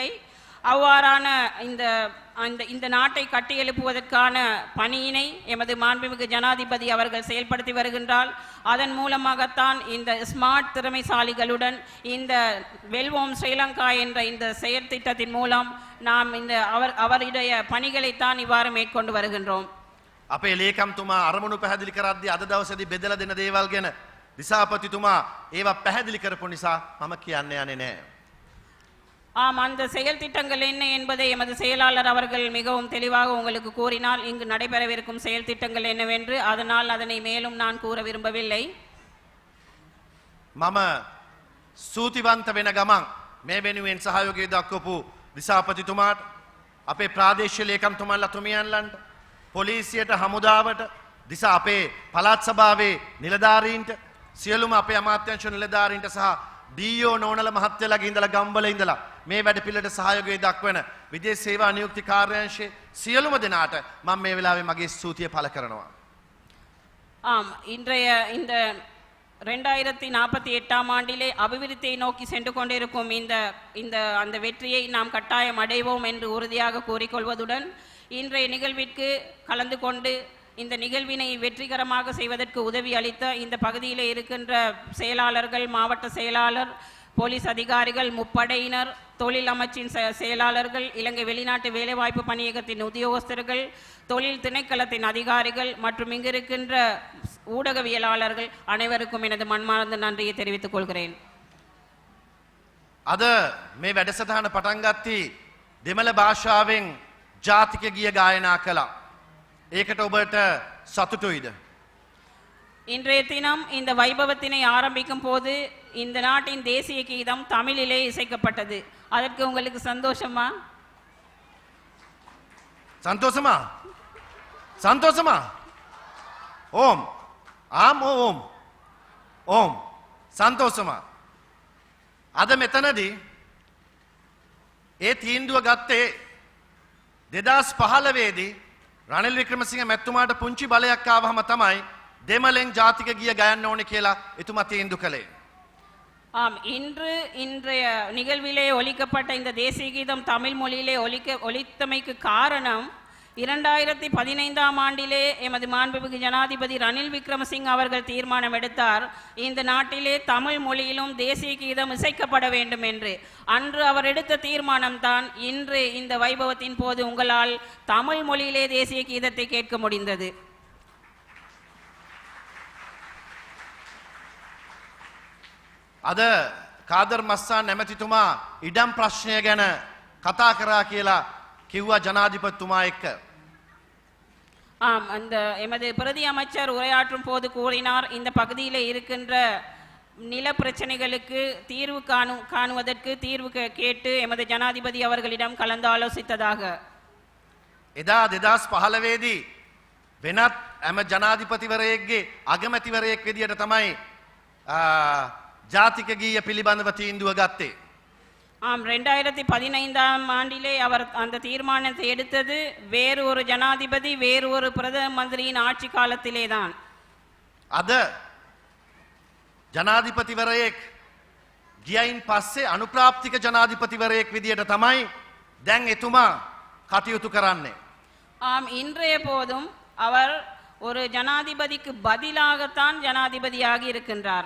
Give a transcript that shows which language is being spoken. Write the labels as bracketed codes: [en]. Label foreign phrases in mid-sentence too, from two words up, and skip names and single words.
[ta] அவ்வாறான இந்த நாட்டை கட்டி எழுப்புவதற்கான பணியினை எமது மாண்புமிகு ஜனாதிபதி அவர்கள் செயல்படுத்தி வருகின்றால் அதன் மூலமாகத்தான் இந்த ஸ்மார்ட் திறமைசாலிகளுடன் இந்த வெல்வோம் ஸ்ரீலங்கா என்ற இந்த செயற்திட்டத்தின் மூலம் நாம் அவருடைய பணிகளைத்தான் இவ்வாறு மேற்கொண்டு வருகின்றோம். [si] අපේ ලේකම්තුමා අරමුණු පැහැදිලි කරද්දී අද දවසේදී බෙදලා දෙන දේවල් ගැන දිසාපතිතුමා ඒවා පැහැදිලි කරපු නිසා මම කියන්න යන්නේ නැහැ. [ta] அந்த செயல் திட்டங்கள் என்ன என்பதை எமது செயலாளர் அவர்கள் மிகவும் தெளிவாக உங்களுக்கு கூறினால் இங்கு நடைபெறவிருக்கும் செயல் திட்டங்கள் என்னவென்று அதனால் அதனை மேலும் நான் கூற விரும்பவில்லை. [si] මම සූතිවන්ත වෙන ගමන් මේ වෙනුවෙන් සහයෝගය දක්වපු දිසාපතිතුමාට අපේ ප්‍රාදේශීය ලේකම්තුමාලා තුමියන්ලන්ට පොලිසියට හමුදාවට දිසා අපේ පළාත් සභාවේ නිලධාරීන්ට සියලුම අපේ අමාත්‍යාංශ නිලධාරීන්ට සහ ඩීఓ නෝනල මහත්තයලාගේ ඉඳලා ගම්වල ඉඳලා මේ වැඩපිළිවෙලට සහයෝගය දක්වන විදේශ සේවා නියුක්ති කාර්යාංශයේ සියලුම දෙනාට මම මේ වෙලාවේ මගේ ස්තුතිය පළ කරනවා. [ta] இன்றைய இந்த 2048ஆம் ஆண்டிலே அபிவிருத்தியை நோக்கி சென்று கொண்டிருக்கும் அந்த வெற்றியை நாம் கட்டாயம் அடைவோம் என்று உறுதியாக கூறிக்கொள்வதுடன் இன்றைய நிகழ்விற்கு கலந்து கொண்டு இந்த நிகழ்வினை வெற்றிகரமாக செய்வதற்கு உதவி அளித்த இந்த பகுதியில் இருக்கின்ற செயலாளர்கள் மாவட்ட செயலாளர் போலீஸ் அதிகாரிகள் முப்படையினர் தொழில் அமைச்சின் செயலாளர்கள் இலங்கை வெளிநாட்டு வேலைவாய்ப்பு பணியகத்தின் உத்தியோகஸ்தர்கள் தொழில் திணைக்களத்தின் அதிகாரிகள் மற்றும் இங்கிருக்கின்ற ஊடகவியலாளர்கள் அனைவருக்கும் எனது மன்மார்ந்த நன்றியை தெரிவித்துக் கொள்கிறேன். [si] අද මේ වැඩසටහන පටන් ගත්තී දෙමළ භාෂාවෙන් ජාතික ගිය ගායනා කළා. ඒකට ඔබට සතුටුයිද? [ta] இன்றைய தினம் இந்த வைபவத்தினை ஆரம்பிக்கும் போது இந்த நாட்டின் தேசிய கீதம் தமிழிலே இசைக்கப்பட்டது. அதற்கு உங்களுக்கு சந்தோஷமா? சந்தோஷமா? சந்தோஷமா? ஓம் ஆம் ஓம் ஓம் சந்தோஷமா? [si] අද මෙතනදී ඒ තීන්දුව ගත්තේ 2015දී රනිල් වික්‍රමසිංහ මැතිතුමාට පුංචි බලයක් ආවහම තමයි දෙමළෙන් ජාතික ගීය ගයන්න ඕනේ කියලා එතුමා තීන්දුව කළේ. [ta] ஆம் இன்றைய நிகழ்விலே ஒலிக்கப்பட்ட இந்த தேசிய கீதம் தமிழ் மொழியிலே ஒலித்தமைக்கு காரணம் 2015ஆம் ஆண்டிலே எமது மாண்புமிகு ஜனாதிபதி ரணில் விக்ரமசிங்க அவர்கள் தீர்மானம் எடுத்தார் இந்த நாட்டிலே தமிழ் மொழியிலும் தேசிய கீதம் இசைக்கப்பட வேண்டும் என்று. அன்று அவர் எடுத்த தீர்மானம் தான் இன்று இந்த வைபவத்தின் போது உங்களால் தமிழ் மொழியிலே தேசிய கீதத்தை கேட்க முடிந்தது. [si] අද කාදර් මස්සාන් නැමැතිතුමා ඉඩම් ප්‍රශ්නය ගැන කතා කරා කියලා කිව්වා ජනාධිපතිතුමා එක්ක. [ta] ஆம், அந்த எமது பிரதி அமைச்சர் உரையாற்றும் போது கூறினார் இந்த பகுதியில் இருக்கின்ற நில பிரச்சனைகளுக்கு தீர்வு காணுவதற்கு தீர்வு கேட்டு எமது ஜனாதிபதி அவர்களிடம் கலந்து ஆலோசித்ததாக. [si] එදා 2015දී වෙනත් ඇම ජනාධිපතිවරයෙක්ගේ අගමැතිවරයෙක් විදියට තමයි ජාතික ගීය පිළිබඳව තීන්දුව ගත්තේ. [ta] ஆம், 2015ஆம் ஆண்டிலே அவர் அந்த தீர்மானத்தை எடுத்தது வேறு ஒரு ஜனாதிபதி வேறு ஒரு பிரதம மந்திரியின் ஆட்சி காலத்திலே தான். [si] අද ජනාධිපතිවරයෙක් ගියයින් පස්සේ අනුප්‍රාප්තික ජනාධිපතිවරයෙක් විදියට තමයි දැන් එතුමා කටයුතු කරන්නේ. [ta] ஆம், இன்றைய போதும் அவர் ஒரு ஜனாதிபதிக்கு பதிலாகத்தான் ஜனாதிபதியாகி இருக்கின்றார்.